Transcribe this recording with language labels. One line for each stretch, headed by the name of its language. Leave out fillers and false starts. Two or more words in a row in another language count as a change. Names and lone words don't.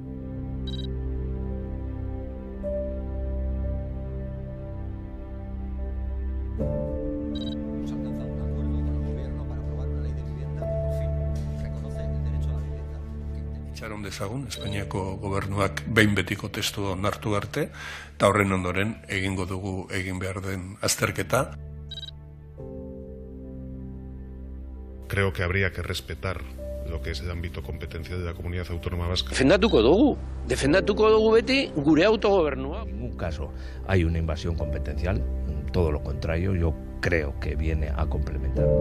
Basque: Itxaron dezagun, Espainiako gobernuak behin betiko testu onartu arte, eta horren ondoren egingo dugu egin behar den azterketa.
Spanish: Creo que habría que respetar lo que es el ámbito competencial de la Comunidad Autónoma Vasca.
Basque: Defendatuko dugu beti gure autogobernua.
Spanish: En ningún caso hay una invasión competencial, todo lo contrario, yo creo que viene a complementar.